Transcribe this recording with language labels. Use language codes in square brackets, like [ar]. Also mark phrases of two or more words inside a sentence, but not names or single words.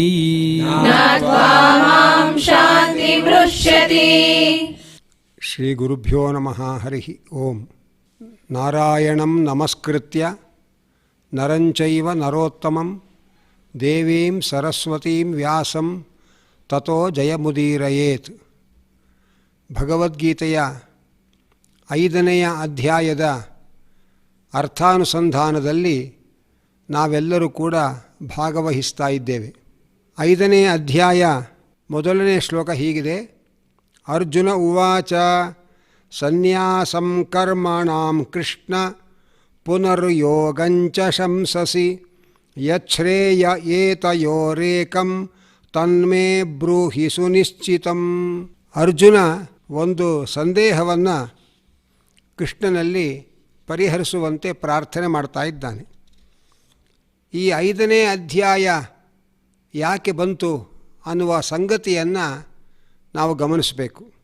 [sa] ज्ञात्वा मां शान्तिमृच्छति. ಶ್ರೀ ಗುರುಭ್ಯೋ ನಮಃ ಹರಿ ಓಂ. ನಾರಾಯಣಂ ನಮಸ್ಕೃತ್ಯ ನರಂಚೈವ ನರೋತ್ತಮಂ ದೇವೀಂ ಸರಸ್ವತೀಂ ವ್ಯಾಸಂ ತತೋ ಜಯಮುದೀರಯೇತ್. [kn] ಭಗವದ್ಗೀತೆಯ 5ನೇ ಅಧ್ಯಾಯದ ಅರ್ಥಾನುಸಂಧಾನದಲ್ಲಿ ನಾವೆಲ್ಲರೂ ಕೂಡ ಭಾಗವಹಿಸ್ತಾ ಇದ್ದೇವೆ. 5ನೇ ಅಧ್ಯಾಯ ಮೊದಲನೇ ಶ್ಲೋಕ ಹೀಗಿದೆ: [sa] ಅರ್ಜುನ ಉವಾಚ ಸನ್ಯಾಸಂ ಕರ್ಮಣಾಂ ಕೃಷ್ಣ ಪುನರ್ಯೋಗಂಚ ಶಂಸಸಿ ಯಚ್ಛ್ರೇಯ ಏತಯೋರೇಕಂ ತನ್ಮೇ ಬ್ರೂಹಿ ಸುನಿಶ್ಚಿತಂ. [kn] ಅರ್ಜುನ ಒಂದು ಸಂದೇಹವನ್ನು ಕೃಷ್ಣನಲ್ಲಿ ಪರಿಹರಿಸುವಂತೆ ಪ್ರಾರ್ಥನೆ ಮಾಡ್ತಾ ಇದ್ದಾನೆ. ಈ 5ನೇ ಅಧ್ಯಾಯ ಯಾಕೆ ಬಂತು ಅನ್ನುವ ಸಂಗತಿಯನ್ನು ನಾವು ಗಮನಿಸಬೇಕು.